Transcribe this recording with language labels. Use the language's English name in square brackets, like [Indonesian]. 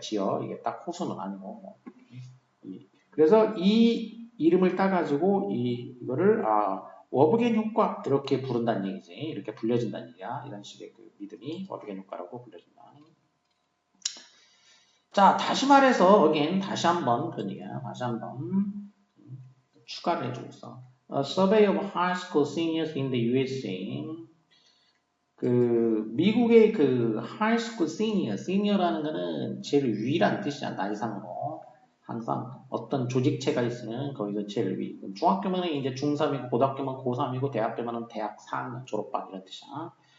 [Korean] 지역 이게 딱 호수는 아니고 뭐. 그래서 이 이름을 따가지고 이거를 워브겐 효과 이렇게 부른다는 얘기지. 이렇게 불려진다는 얘기야. 이런 식의 그 믿음이 워브겐 효과라고 불려진다. 자, 다시 말해서 다시 한번 그런 얘기야. 다시 한번 추가를 해주고 있어. [English] A survey of high school seniors in the USA. [Korean] 그 미국의 그 [English] high school senior [Korean] 라는 거는 제일 위라는 뜻이야. 나이상으로. 항상 어떤 조직체가 있으면 거기서 제일 위. 중학교면 이제 중3이고 고등학교면 고3이고 대학교면 대학 4학년 졸업반 이런 뜻이야.